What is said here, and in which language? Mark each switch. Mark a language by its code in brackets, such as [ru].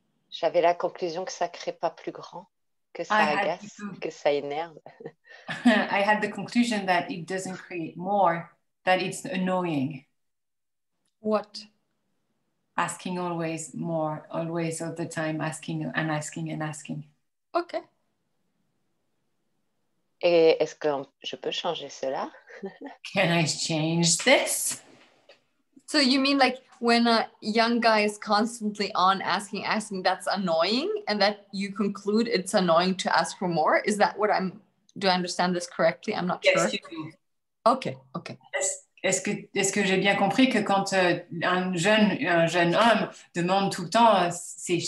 [fr] J'avais la conclusion que ça ne crée pas plus grand, que ça agace, que ça énerve. [en] I had the conclusion that it doesn't create more, that it's annoying. What? Asking always more, always all the time, asking and asking and asking. Okay. [fr] Et est-ce que je peux changer cela? [en] Can I change this? So you mean like when a young guy is constantly on asking, that's annoying, and that you conclude it's annoying to ask for more? Is that what do I understand this correctly? I'm not sure. Yes, you do. Okay. [fr] Est-ce que j'ai bien compris que quand un jeune homme demande tout le temps, c'est...